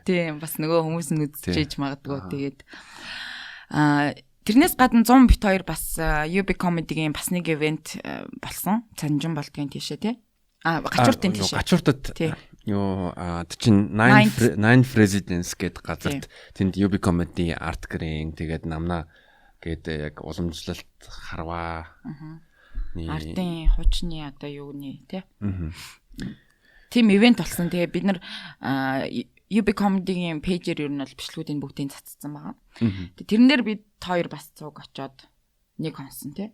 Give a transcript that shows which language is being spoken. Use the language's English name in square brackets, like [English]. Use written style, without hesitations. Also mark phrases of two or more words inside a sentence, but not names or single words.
[Mongolian] Тийм бас нөгөө хүмүүс нь үзчихэж магадгүй тэгээд тэрнээс гадна 100 бит хоёр бас UB comedy-гийн бас нэг ивент болсон. Цанжин болдгийн тийшээ тий. Гачууртын тийшээ. Гачууртад юу чинь 9 Presidents гэдэг газарт тэнд UB comedy art green тэгээд намна гэдэг яг уламжлалт харваа. Артын хуучны одоо юуны тий. Тим ивент болсон. Тэгээ бид нар UB comedy-гийн пэйжээр ер нь бол бичлэгүүдийн бүгдийг цацсан байгаа. Тэрэн дээр бид хоёр бас цуг очоод нэг хонсон тий.